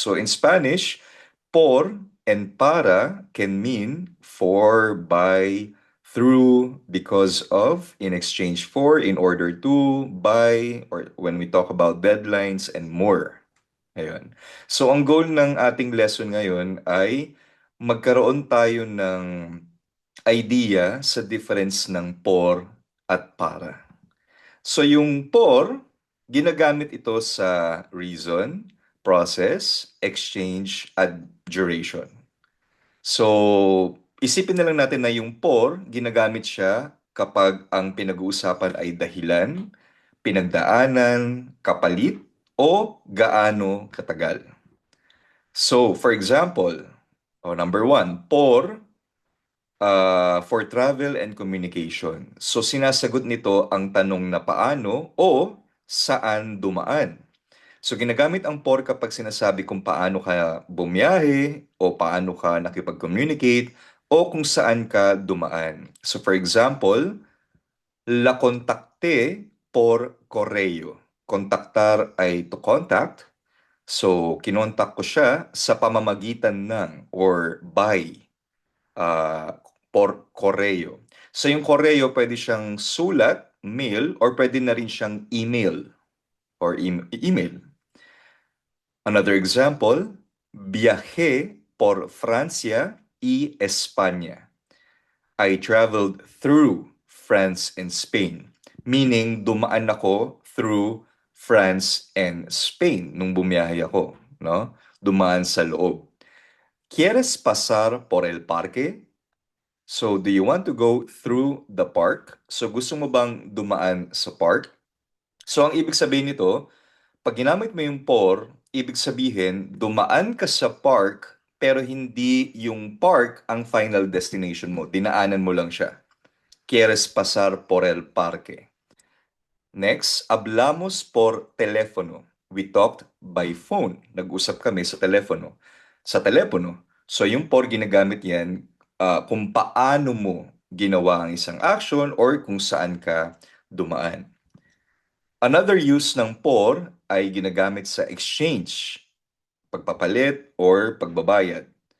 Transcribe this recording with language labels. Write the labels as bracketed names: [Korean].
[English] So in Spanish, por and para can mean for, by, through, because of, in exchange for, in order to, by, or when we talk about deadlines and more. [Filipino] Ayun. So ang goal ng ating lesson ngayon ay magkaroon tayo ng idea sa difference ng por at para. So yung por, ginagamit ito sa reason, process, exchange, at duration. So, isipin na lang natin na yung por, ginagamit siya kapag ang pinag-uusapan ay dahilan, pinagdaanan, kapalit, o gaano katagal. [English] So, for example, number one, for travel and communication. [Filipino] So, sinasagot nito ang tanong na paano o saan dumaan. So, ginagamit ang por kapag sinasabi kung paano ka bumiyahe o paano ka nakipag-communicate o kung saan ka dumaan. [English] So, for example, [Spanish] la contacté por correo. [Filipino] Kontaktar ay to contact. So, kinontak ko siya sa pamamagitan ng or by por correo. So, yung correo pwede siyang sulat, mail, or pwede na rin siyang email or email. [English] Another example, [Spanish] viajé por Francia y España. [English] I traveled through France and Spain. [Filipino] Meaning, dumaan ako [English] through France and Spain [Filipino] nung bumiyahe ako, no? Dumaan sa loob. [Spanish] ¿Quieres pasar por el parque? [English] So, do you want to go through the park? [Filipino] So, gusto mo bang dumaan sa park? So, ang ibig sabihin nito, pag ginamit mo yung por, ibig sabihin, dumaan ka sa park, pero hindi yung park ang final destination mo. Dinaanan mo lang siya. [Spanish] Quieres pasar por el parque. Next, hablamos por teléfono. [English] We talked by phone. [Filipino] Nag-usap kami sa telepono. Sa telepono. So yung por ginagamit yan kung paano mo ginawa ang isang action or kung saan ka dumaan. Another use ng por ay ginagamit sa exchange, pagpapalit or pagbabayad.